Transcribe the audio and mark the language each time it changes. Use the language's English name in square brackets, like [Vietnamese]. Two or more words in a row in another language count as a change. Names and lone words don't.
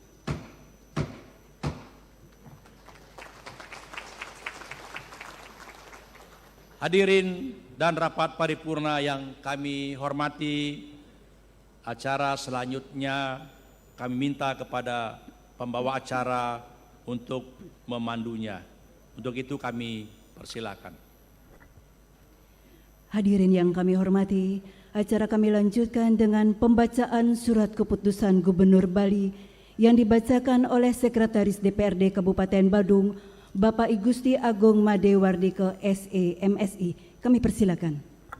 [Indonesian] Hadirin dan rapat paripurna yang kami hormati, acara selanjutnya kami minta kepada pembawa acara untuk memandunya. Untuk itu kami persilakan. Hadirin yang kami hormati, acara kami lanjutkan dengan pembacaan surat keputusan Gubernur Bali yang dibacakan oleh Sekretaris DPRD Kabupaten Badung, Bapak I Gusti Agung Made Wardike SE MSI. Kami persilakan.